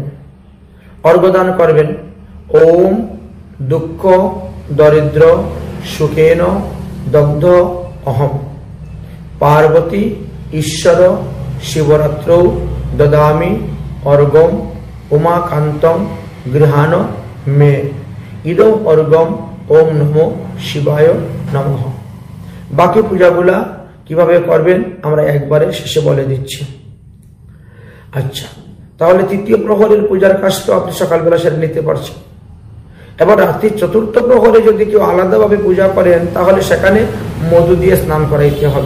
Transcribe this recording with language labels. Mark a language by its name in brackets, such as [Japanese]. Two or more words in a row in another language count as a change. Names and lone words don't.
[Bangla] অর্ঘ্য দান করবেন [Sanskrit] ওম দুঃখ দরিদ্র সুখেন দগ্ধ অহম পার্বতী ঈশ্বর শিবরাত্র দদামি অর্ঘ্যম উমাকান্তম গৃহাণ মে ইদম অর্ঘ্যম ওম নমো শিবায় নমঃ। [Bangla] বাকি পূজাগুলা কিভাবে করবেন আমরা একবারে শেষে বলে দিচ্ছি। আচ্ছা, তাহলে তৃতীয় প্রহরের পূজার কাজ তো আপনি সকালবেলা সেরে নিতে পারছেন। এবার রাত্রি 4র্থ প্রহরে যদি কেউ আলাদাভাবে পূজা করেন তাহলে সেখানে মধু দিয়ে স্নান করাইতে হবে।